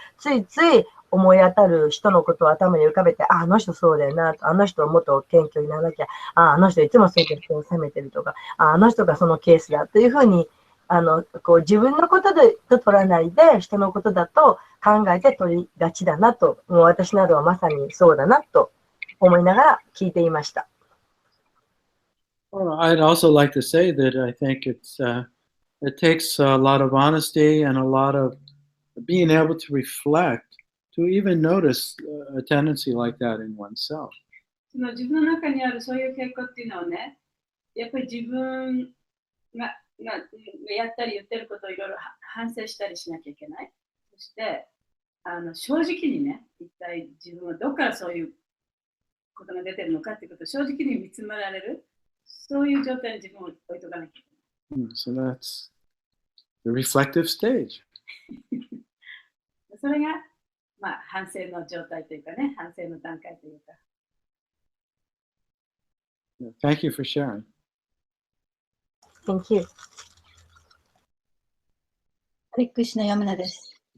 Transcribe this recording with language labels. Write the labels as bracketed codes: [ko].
[ja] ついつい思い当たる人のことを頭に浮かべて、あの人そうだよな、あの人をもっと謙虚にならなきゃ、あの人いつもそういう人を責めてるとか、あの人がそのケースだというふうに、こう自分のことと取らないで、人のことだと考えて取りがちだなと、もう私などはまさにそうだなと思いながら聞いていました。 [en] Well, I'd also like to say that I think it takes a lot of honesty and a lot of being able to reflect to even notice a tendency like that in oneself. [ja] その自分の中にあるそういう傾向っていうのをね、やっぱり自分がやったり言ってることをいろいろ反省したりしなきゃいけない。そして正直にね、一体自分はどこからそういうことが出てるのかっていうことを正直に見つめられる、そういう状態に自分を置いとかなきゃいけない。 [en] So that's the reflective stage. [ja] それが、まあ、反省の状態というかね、反省の段階というか。 [en] Thank you for sharing. Thank you. [ja] ハレクリシナヤムナです。